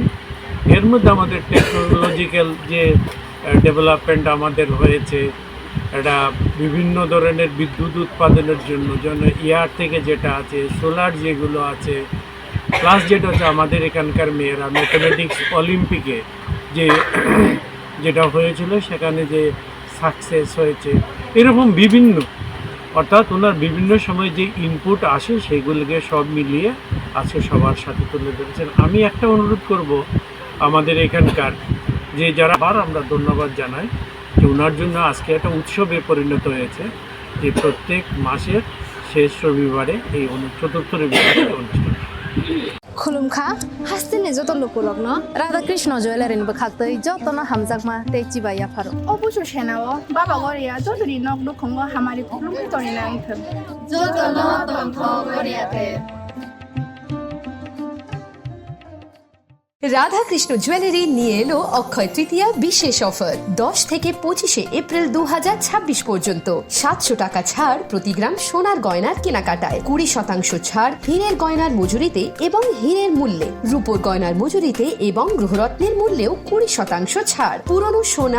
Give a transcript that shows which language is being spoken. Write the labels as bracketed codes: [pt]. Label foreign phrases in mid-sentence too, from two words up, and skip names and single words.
[bn] এর মধ্যে আমাদের টেকনোলজিক্যাল যে ডেভেলপমেন্ট আমাদের হয়েছে, এটা বিভিন্ন ধরনের বিদ্যুৎ উৎপাদনের জন্য ইয়ার থেকে যেটা আছে, সোলার যেগুলো আছে, প্লাস যেটা হচ্ছে আমাদের এখানকার মেয়েরা [en] mathematics Olympic [bn] যেটা হয়েছিল সেখানে যে সাকসেস হয়েছে, এরকম বিভিন্ন, অর্থাৎ ওনার বিভিন্ন সময় যে ইনপুট আসে সেইগুলোকে সব মিলিয়ে আজকে সবার সাথে তুলে ধরেছেন। আমি একটা অনুরোধ করব আমাদের এখানকার যে যারা আমরা ধন্যবাদ জানাই যে ওনার জন্য আজকে একটা উৎসবে পরিণত হয়েছে যে প্রত্যেক মাসের শেষ রবিবারে এই 4র্থ রবিবারে অনুষ্ঠান। [trp] खुलुमखा हास्तिनि जत लुकुलग्न राधाकृष्ण जुवेलारिनिबो खाक्तै जतन हामजाकमा तेची बाया फारो অবশ্য সেনাও বাবা গরিয়া যতরি নক দুখঙ্গ হামারি খুলুমি তরি না আইথম जतन तन्थ गरियाते [bn] রাধাকৃষ্ণ জুয়েলারি নিয়ে এলো অক্ষয় তৃতীয়া বিশেষ অফার 10 থেকে 25 এপ্রিল 2026 পর্যন্ত 700 টাকা ছাড় প্রতি গ্রাম সোনার গয়নার কেনাকাটায় 20% ছাড় হীরের গয়নার মজুরিতে এবং হীরের মূল্যে রূপোর গয়নার মজুরিতে এবং গ্রহরত্নের মূল্যেও 20% ছাড় পুরনো সোনা